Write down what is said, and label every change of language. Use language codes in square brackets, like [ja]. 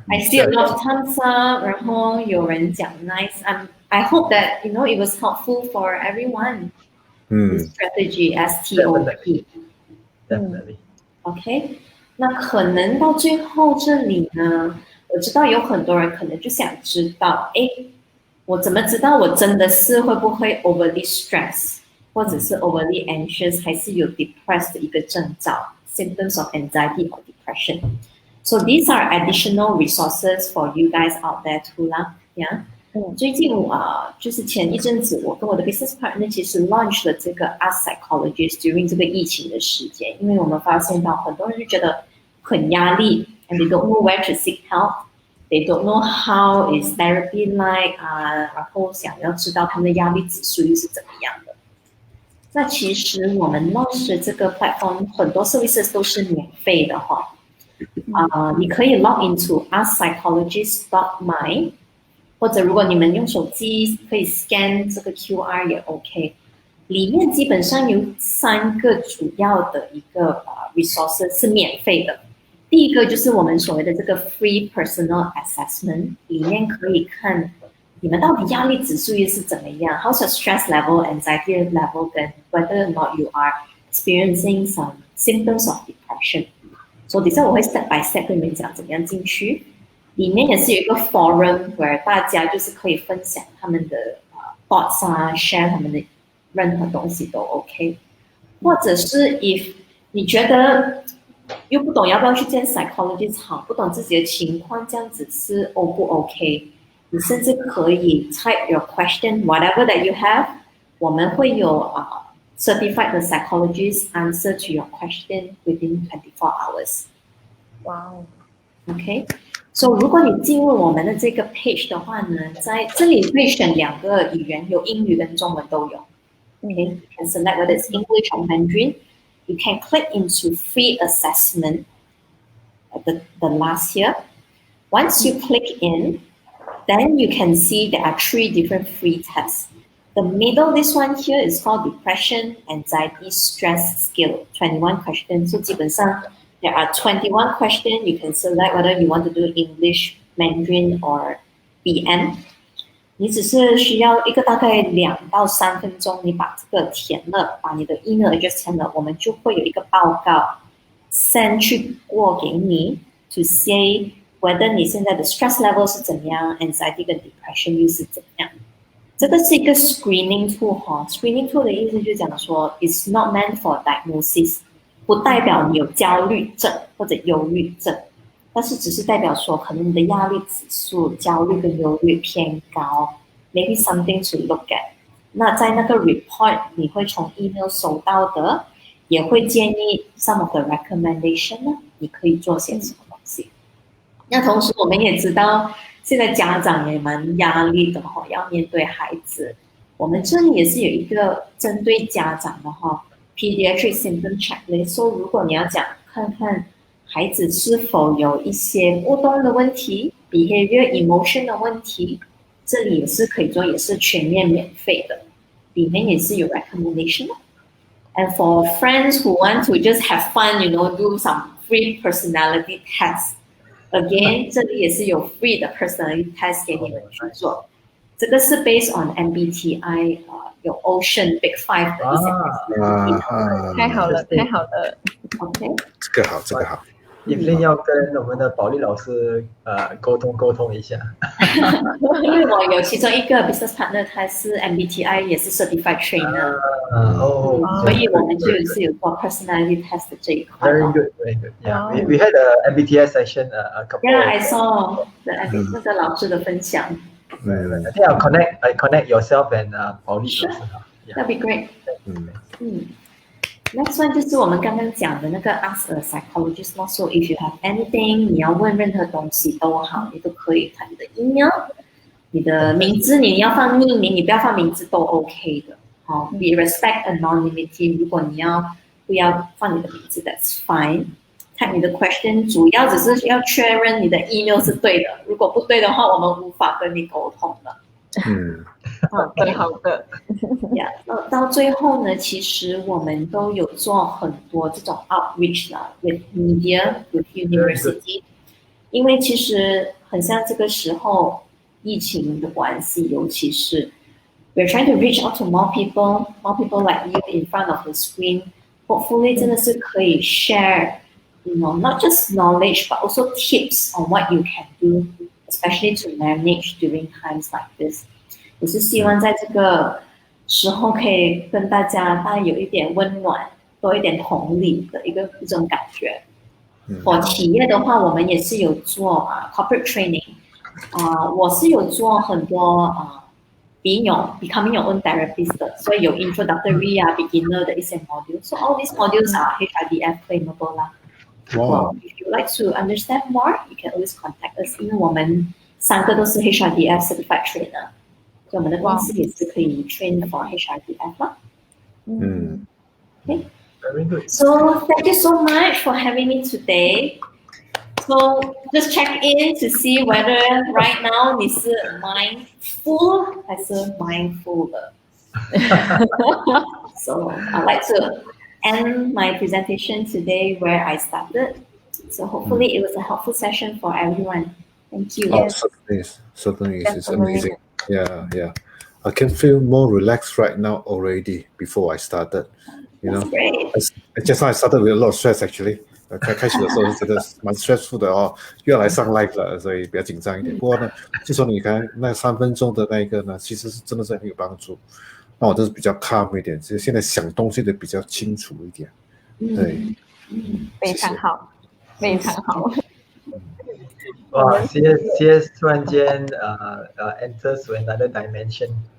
[en] I see a lot of thumbs up， [zh] 然后有人讲 [en] nice。I hope that it was helpful for everyone. This strategy STOP. Definitely. [zh] OK， 那可能到最后这里呢，我知道有很多人可能就想知道，我怎么知道我真的是会不会 overly stress， 或者是 overly anxious， 还是有 depressed 的一个征兆 [en] symptoms of anxiety or depression. So these are additional resources for you guys out there too 啦 ，Yeah. [zh] 最近就是前一阵子，我跟我的 business partner 其实 launch 了这个 Ask Psychologist during 这个疫情的时间，因为我们发现到很多人就觉得很压力 ， [en] and they don't know where to seek help, they don't know how is therapy like [zh] 然后想要知道他们的压力指数又是怎么样的。那其实我们 launch 的这个 platform 很多 services 都是免费的哈，你可以 log into askpsychologist.my。或者如果你们用手机可以 scan 这个 QR 也 OK， 里面基本上有3个主要的一个resources 是免费的。第一个就是我们所谓的这个 [en] free personal assessment， [zh] 里面可以看你们到底压力指数又是怎么样 [en] ，how's your stress level, anxiety level， 跟 whether or not you are experiencing some symptoms of depression。 [zh] 所以等一下我会 [en] step by step [zh] 跟你们讲怎么样进去。里面也是有一个 forum where 大家就是可以分享他们的thoughts share 他们的任何东西都 OK。或者是 if 你觉得又不懂要不要去见 psychologist 好，不懂自己的情况这样子是 O 不 OK， 你甚至可以 [en] type your question whatever that you have， [zh] 我们会有 [en] certified psychologist answer to your question within 24 hours。 Wow. [zh] OK。So 如果你进入我们的这个 page 的话呢，在这里可以选2个语言，有英语跟中文都有。 [en] Okay, you can select whether it's English or Mandarin. You can click into free assessment at the last here. Once you click in, then you can see there are 3 different free tests. The middle, this one here is called Depression, Anxiety, Stress Skill, 21 questions. So [zh] 基本上 [en] there are 21 questions. You can select whether you want to do English, Mandarin, or BM. [zh] 你只是需要一个大概2到3分钟，你把这个填了，把你的 email address 填了，我们就会有一个报告 send 去过给你 [en] to say whether [zh] 你现在的 stress level 是怎么样 ，anxiety 跟 depression 又是怎么样。这个是一个 screening tool 哈 ，screening tool 的意思就是讲说 [en] it's not meant for diagnosis。 [zh] 不代表你有焦虑症或者忧郁症，但是只是代表说可能你的压力指数、焦虑跟忧郁偏高 ， [en] maybe something to look at。 [zh] 那在那个 report 你会从 email 收到的，也会建议 [en] some of the recommendation [zh] 呢，你可以做些什么东西。那同时我们也知道，现在家长也蛮压力的哈，要面对孩子。我们这里也是有一个针对家长的哈。 Pediatric symptom checklist， 所以如果你要讲看看孩子是否有一些互动的问题 ，behavior emotion 的问题，这里也是可以做，也是全面免费的，里面也是有 recommendation。 [en] And for friends who want to just have fun, do some free personality tests. [zh] Again， 这里也是有 free 的 personality test 给你们去做。这个是 based on MBTI， 有 Ocean Big Five 的一些。太好了，太好了。 OK，这个好，这个好。一定要跟我们的保利老师沟通一下。因为我有其中一个 business partner， 他是 MBTI 也是 certified trainer， 所以我们就是有做 personality test 这一块。 [en] Very good, very good. Yeah, we had a MBTI session a couple. Yeah, I saw [zh] 那个老师的分享。 [en] I think I connect yourself and [zh] 保利老师。 [en] That'd be great. Next one [zh] 就是我们刚刚讲的那个 [en] Ask a Psychologist. [zh] So if you have anything， 你要问任何东西都好，你都可以看你的 email， 你的名字你要放匿名，你不要放名字都 OK 的。好 ， [en] We respect anonymity。 [zh] 如果你不要放你的名字 ， [en] That's fine。 [zh] 看你的 question， 主要只是要确认你的 email 是对的。如果不对的话，我们无法跟你沟通了。好的，好的。到最后呢，其实我们都有做很多这种 outreach 啦 ， [en] with media, with university。 [zh] 因为其实很像这个时候疫情的关系，尤其是 [en] we're trying to reach out to more people like you in front of the screen. Hopefully [zh] 真的是可以 [en] share, not just knowledge but also tips on what you can do, especially to manage during times like this. [zh] 也是希望在这个时候可以跟大家有一点温暖，多一点同理的一种感觉。我企业的话，我们也是有做 [en] corporate training， [zh] 我是有做很多 [en] becoming your own therapist 的，所以有 introductory beginner 的一些 module， so all these modules are HRDF claimable 啦。 Wow. If you like to understand more, you can always contact us， [zh] 因为我们3个都是 [en] HRDF certified trainer， [zh] 所以我们的公司也是可以 [en] train for HRDF 啦。 Okay. Very good. So thank you so much for having me today. So just check in to see whether right now [zh] 你是 mindful 还是 mindful 的。 [en] So I'd like to end my presentation today where I started. So hopefully it was a helpful session for everyone. Thank you. Oh, certainly is. It's amazing. Yeah. I can feel more relaxed right now already before I started. Just now I started with a lot of stress actually. [zh] 开始的时候是觉得蛮 stressful 的哦，又要来上 live 了，所以比较紧张一点。不过呢，就说你看那3分钟的那个呢，其实是真的是很有帮助。那我就是比较 calm 一点，其实现在想东西的比较清楚一点。对，非常好，非常好。 [en] 哇 ，CS [zh] 突然间 [en] enters to another dimension.